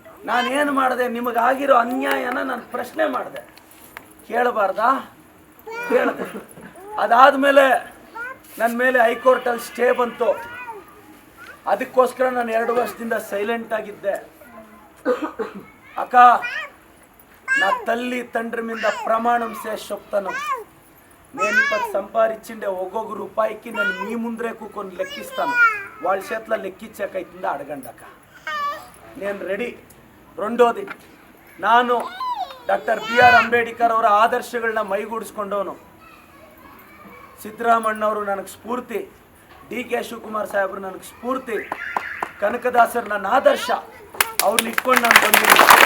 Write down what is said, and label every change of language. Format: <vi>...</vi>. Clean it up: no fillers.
<kn>ನಾನೇನು ಮಾಡಿದೆ? ನಿಮಗಾಗಿರೋ ಅನ್ಯಾಯನ ನಾನು ಪ್ರಶ್ನೆ ಮಾಡಿದೆ. ಕೇಳಬಾರ್ದಾ? ಕೇಳಿದೆ. ಅದಾದಮೇಲೆ ನನ್ನ ಮೇಲೆ ಹೈಕೋರ್ಟಲ್ಲಿ ಸ್ಟೇ ಬಂತು. ಅದಕ್ಕೋಸ್ಕರ ನಾನು 2 ವರ್ಷದಿಂದ ಸೈಲೆಂಟ್ ಆಗಿದ್ದೆ.</kn> <te>ಅಕ್ಕ, నా తల్లి తండ్రి మీద ప్రమాణం చేసి చెప్తాను, నేను ఇప్పుడు సంపాదించిండే ఒక్కొక్క రూపాయికి నేను మీ ముందరే కూకొని లెక్కిస్తాను. వాళ్ళ చేతిలో లెక్కించాకైతుందా అడగండి అక్క, నేను రెడీ. రెండోది,</te> <kn>ನಾನು ಡಾಕ್ಟರ್ BR ಅಂಬೇಡ್ಕರ್ ಅವರ ಆದರ್ಶಗಳನ್ನ ಮೈಗೂಡಿಸ್ಕೊಂಡವನು. ಸಿದ್ದರಾಮಣ್ಣವರು ನನಗೆ ಸ್ಫೂರ್ತಿ, DK ಶಿವಕುಮಾರ್ ಸಾಹೇಬರು ನನಗೆ ಸ್ಫೂರ್ತಿ, ಕನಕದಾಸರು ನನ್ನ ಆದರ್ಶ. ಅವ್ರನ್ನ ಇಟ್ಕೊಂಡು ನಾನು ಬಂದಿದ್ದೀನಿ.</kn>